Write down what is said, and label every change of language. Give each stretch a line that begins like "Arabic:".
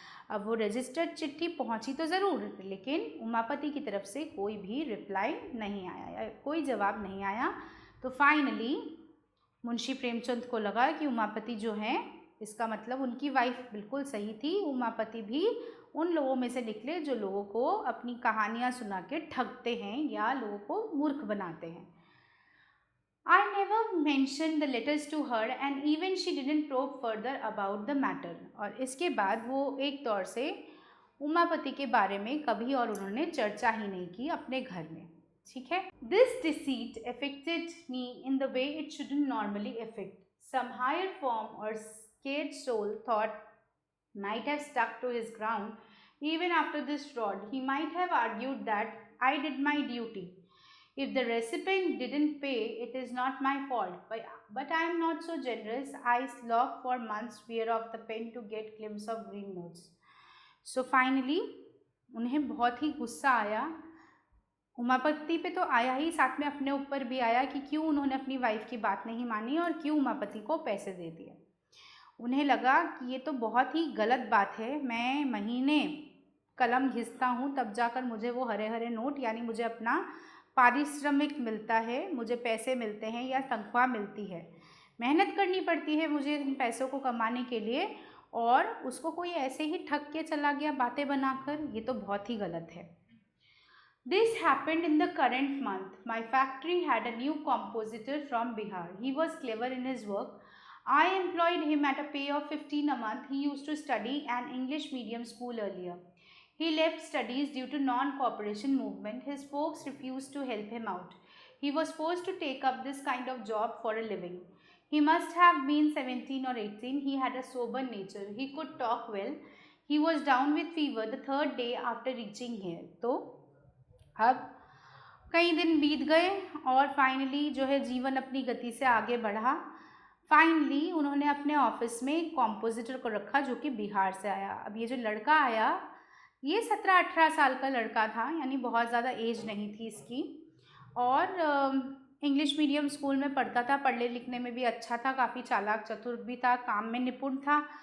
Hindi: अब वो रजिस्टर्ड चिट्ठी पहुंची तो ज़रूर, लेकिन उमापति की तरफ से कोई भी रिप्लाई नहीं आया, कोई जवाब नहीं आया। तो फाइनली मुंशी प्रेमचंद को लगा कि उमापति जो हैं, इसका मतलब उनकी वाइफ बिल्कुल सही थी, उमापति भी उन लोगों में से निकले जो लोगों को अपनी कहानियाँ सुना के ठगते हैं या लोगों को मूर्ख बनाते हैं।
English: I never mentioned the letters to her and even she didn't probe further about the matter.
Hindi: और इसके बाद वो एक तौर से उमापति के बारे में कभी और उन्होंने चर्चा ही नहीं की अपने घर में, ठीक है।
English: This deceit affected me in the way it shouldn't normally affect. Some higher form or scared soul thought might have stuck to his ground even after this fraud. He might have argued that I did my duty. If the recipient didn't pay, it is not my fault. But I am not so generous. I slog for months, fear of the pen to get glimpse of green notes.
Hindi: So finally उन्हें बहुत ही गुस्सा आया। उमापति पे तो आया ही, साथ में अपने ऊपर भी आया कि क्यों उन्होंने अपनी वाइफ की बात नहीं मानी और क्यों उमापति को पैसे दे दिए। उन्हें लगा कि ये तो बहुत ही गलत बात है, मैं महीने कलम घिसता हूँ तब जाकर मुझे वो हरे हरे नोट यानी मुझे अपना पारिश्रमिक मिलता है, मुझे पैसे मिलते हैं या तनख्वाह मिलती है, मेहनत करनी पड़ती है मुझे इन पैसों को कमाने के लिए, और उसको कोई ऐसे ही ठग के चला गया बातें बनाकर, ये तो बहुत ही गलत है।
English: This happened in the current month. My factory had a new compositor from Bihar. He was clever in his work. I employed him at a pay of 15 a month. He used to study an English medium school earlier. He left studies due to non-cooperation movement. His folks refused to help him out. He was forced to take up this kind of job for a living. He must have been 17 or 18. He had a sober nature. He could talk well. He was down with fever the third day after reaching here.
Hindi: तो अब कई दिन बीत गए और finally जो है जीवन अपनी गति से आगे बढ़ा। फाइनली उन्होंने अपने ऑफिस में एक कॉम्पोजिटर को रखा जो कि बिहार से आया। अब ये जो लड़का आया ये 17-18 साल का लड़का था, यानी बहुत ज़्यादा एज नहीं थी इसकी, और इंग्लिश मीडियम स्कूल में पढ़ता था, पढ़ने लिखने में भी अच्छा था, काफ़ी चालाक चतुर भी था, काम में निपुण था।